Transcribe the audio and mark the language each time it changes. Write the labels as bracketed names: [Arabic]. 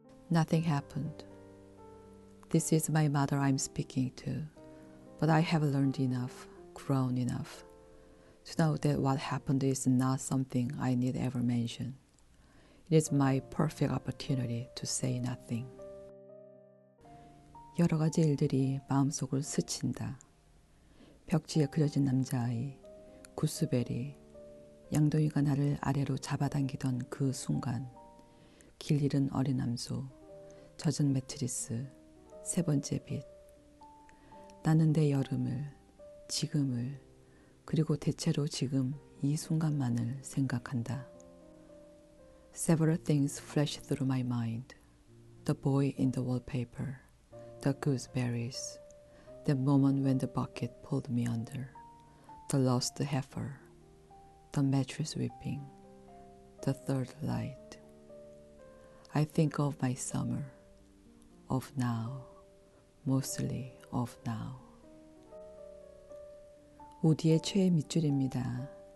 [English] Nothing happened. This is my mother I'm speaking to, but I have learned enough, grown enough, to know that what happened is not something I need ever mention. It is my perfect opportunity to say nothing. [Korean] 여러 가지 일들이 마음속을 스친다. 벽지에 그려진 남자아이, 구스베리, 양동이가 나를 아래로 잡아당기던 그 순간, 길 잃은 어린 암소, 젖은 매트리스, 세 번째 빛. 나는 내 여름을, 지금을, 그리고 대체로 지금 이 순간만을 생각한다. [English] Several things flash through my mind. The boy in the wallpaper, the gooseberries, the moment when the bucket pulled me under, the lost heifer, the mattress whipping, the third light. I think of my summer, of now, mostly of now. [Korean] 우디의 최애 밑줄입니다.